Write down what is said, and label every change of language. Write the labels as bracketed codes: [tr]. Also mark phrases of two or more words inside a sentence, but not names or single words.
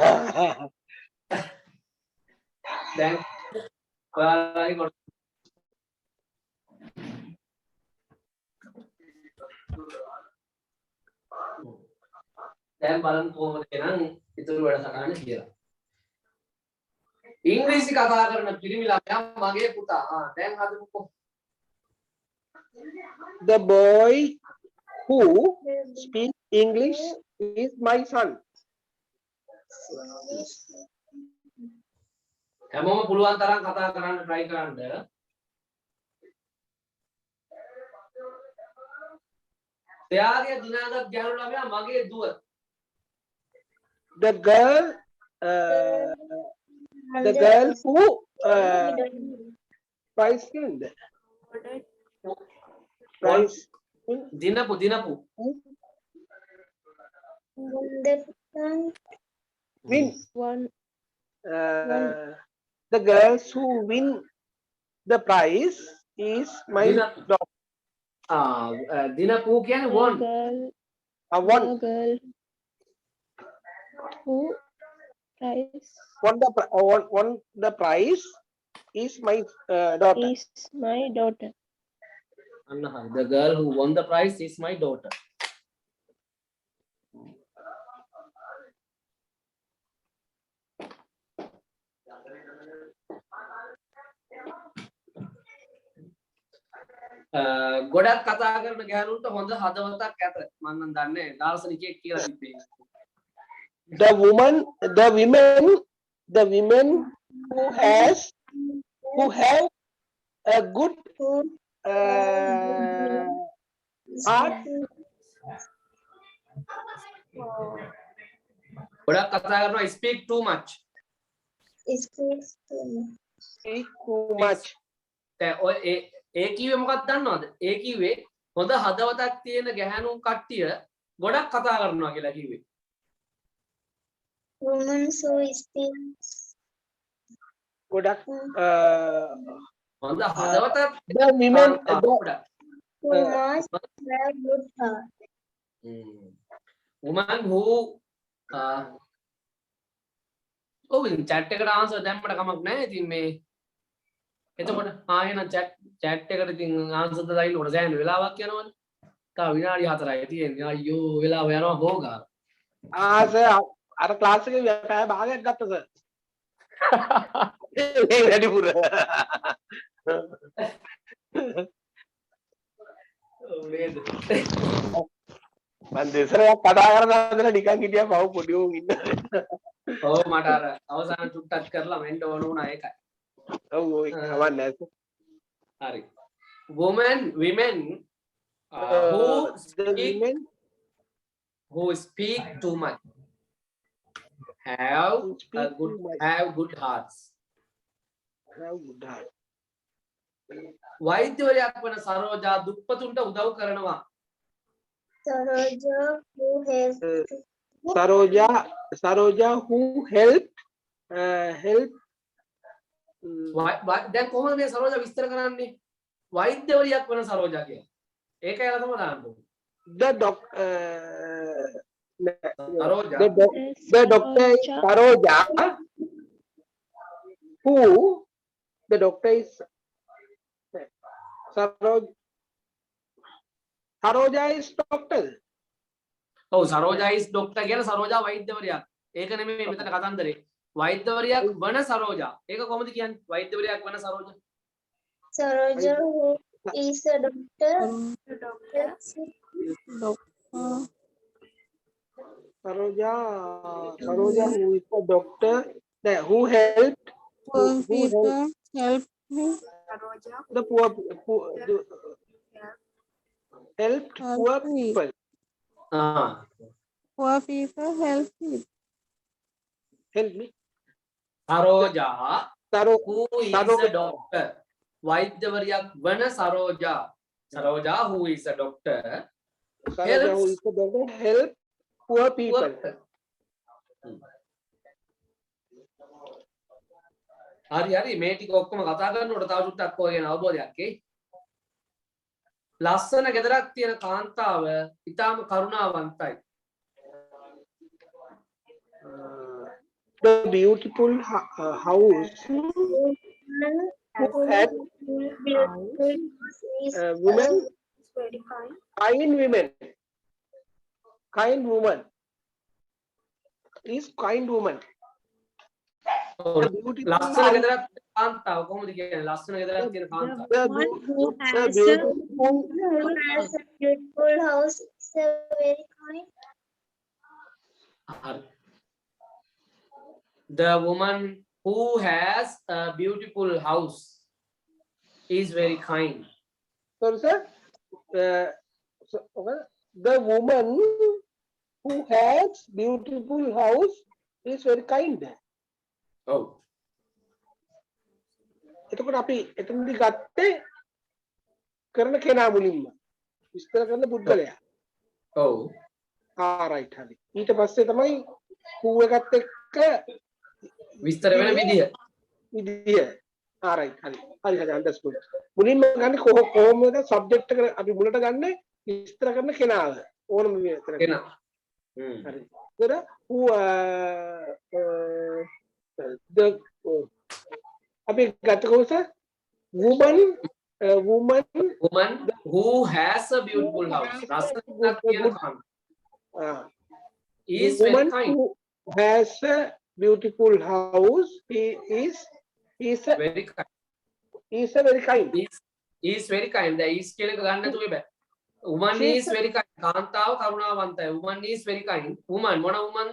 [si] දැන් ඔයාලගේ කොටස දැන් බලන්න කොහොමද එහෙනම් ඉතුරු වැඩසටහන කියලා. ඉංග්‍රීසි කතා කරන පිරිමි ළමයා මගේ පුතා. දැන් හදමුකෝ. [en] The boy who speaks English is my son. [si] හැමෝම පුළුවන් තරම් කතා කරන්න try කරන්න. එයාගේ දිනාගත් ගැහණු ළමයා මගේ දුව. [en] The girl who price [si] දිනපු [en] win. One. The girls who win the prize is my [si] Dina- [en] daughter. [si] දිනපු කියන්නේ won. [en] Girl, One a girl who prize won the prize is my daughter. is my daughter. [si] අන්න හරි. [en] The girl who won the prize is my daughter. [si] ගොඩක් කතා කරන ගැහණුන්ට හොඳ හදවතක් ඇත. මම නම් දන්නේ දාර්ශනිකයෙක් කියලා තිබ්බේ. [en] The women who have a good heart [si] ගොඩක් කතා කරනවා [en] speak too much. speak too much. [si] දැන් ඔය ඒ කිව්වේ මොකක්ද දන්නවද? ඒ කිව්වේ හොඳ හදවතක් තියෙන ගැහණුන් කට්ටිය ගොඩක් කතා කරනවා කියලා කිව්වේ. [en] Women who speak [si] ගොඩක් හොඳ හදවතක් [en] the women [si] ගොඩක්. [en] who must have good heart. woman who [si] ඔව් ඉතින් chat එකට answer දැම්මට කමක් නැහැ. ඉතින් මේ එතකොට ආයෙන chat එකට ඉතින් answer දෙන්න ඕන සෑහෙන වෙලාවක් යනවනේ. තා විනාඩි 4යි තියෙන්නේ. අයියෝ වෙලාව යනවා හොගා. sir අර ක්ලාස් එකේ පැය භාගයක් ගත්තා sir. ඒ වැඩිපුර. ඔව් නේද? මම දෙසරයක් කතා කරනකොට නිකන් හිටියා පහු පොඩි උන් ඉන්න. ඔව් මට අර අවසාන චුට්ටක් කරලා මෙන්න ඕන වුණා ඒකයි. ඔව් ඔය කවන්නේ නැහැ sir. හරි. [en] women The women who speak too much have who a speak good too much have good hearts. have good heart. [si] වෛද්‍යවරයෙක් වන සරෝජා දුප්පතුන්ට උදව් කරනවා. [en] Saroja who has Saroja who helped [si] දැන් කොහොමද මේ සරෝජා විස්තර කරන්නේ? වෛද්‍යවරයෙක් වන සරෝජා කියලා. ඒකයි අර තමයි දාන්න ඕනේ. [en] the doc සරෝජා the doctor is Saroja who the doctor is Saroja is doctor. [si] ඔව් සරෝජා [en] is doctor [si] කියන සරෝජා වෛද්‍යවරයෙක්. ඒක නෙමෙයි මෙතන කතන්දරේ. වෛද්‍යවරයෙක් වන සරෝජා. ඒක කොහොමද කියන්නේ? වෛද්‍යවරයෙක් වන සරෝජා. [en] Saroja who is a doctor. Saroja who is a doctor who helped Poor people help me. the poor helped poor Help me. people. Poor people help me. Help me. සරෝජා Saroja who is a doctor. [si] වෛද්‍යවරයෙක් වන සරෝජා. [en] සරෝජා who is a doctor. who is a doctor help poor people. [si] හරි මේ ටික ඔක්කොම කතා කරනකොට තව චුට්ටක් ඔය ගැන අවබෝධයක් එයි. ලස්සන ගෙදරක් තියෙන කාන්තාව ඊටාම කරුණාවන්තයි. [en] The beautiful house who had women kind woman is kind woman. The beautiful [si] ලස්සන ගෙදරක් කාන්තාව කොහොමද කියන්නේ? ලස්සන ගෙදරක් තියෙන කාන්තාව. [en] the beautiful house is a very kind. [si] හරි. [en] The woman who has a beautiful house is very kind. Sorry, sir. The woman who has beautiful house is very kind. [si] ඔව්. එතකොට අපි එතනදී ගත්තේ කරන කෙනා මුලින්ම විස්තර කරන පුද්ගලයා. ඔව්. right හරි. ඊට පස්සේ තමයි who එකත් එක්ක විස්තර වෙන විදිය. right හරි. හරි understood. මුලින්ම ගන්න කොහොමද subject එක අපි මුලට ගන්න විස්තර කරන කෙනාව ඕනම විතර. කෙනා. හරි. ඒතර [en] who the [si] අපි ගත්ත කොහොමද woman [en] who has a beautiful house. [si] ලස්සනක් තියෙන කාන්තාව. [en] is very woman kind. who has a beautiful house he is very kind. very kind. is very kind. The is [si] කියන එක ගන්න නැතුව බෑ. [en] woman is very kind. [si] කාන්තාව කරුණාවන්තයි. [en] woman is very kind. woman මොන womanද?